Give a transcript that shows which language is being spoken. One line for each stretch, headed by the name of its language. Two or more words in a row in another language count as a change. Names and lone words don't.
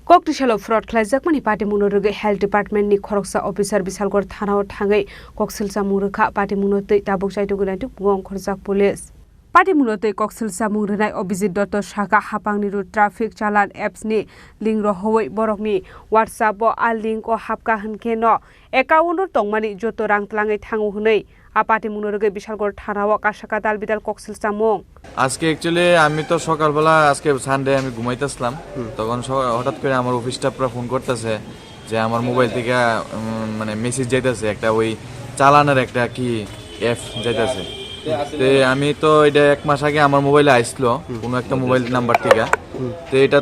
Kok Borok: Koktisalo fraud Khlaijakmani Patimung Rwgwi
English: Health Department
Kok Borok: ni Khoroksa officer Bishalgarh Thanao Thangwi Koksilsamung Rwkha Patimung Tabuk Chaitogwi Naitokmungo Wngkhorjak police Patimung Koksilsamung rwnai Abhijit Dotto Saka hapangni ru traffic chalan apps ni link rohoi borokni WhatsApp bo a link o hapka hwnke no account tongmani joto rang tlangai thangu hunei Patimung Rwgwi Bishalgarh Thanao kasaka dalbidal Koksilsamung
Bangla: আজকে অ্যাকচুয়ালি আমি তো সকালবেলা আজকে সানডে আমি ঘুমাইতেছিলাম তখন হঠাৎ করে আমার অফিস স্টাফরা ফোন করতেছে যে আমার মোবাইল থেকে মানে মেসেজ যাইতেছে একটা ওই চালানের একটা কি অ্যাপ যাইতেছে তো আমি তো এটা এক মাস আগে আমার মোবাইলে আইছিল কোনো একটা মোবাইল নাম্বার থেকে তো এটা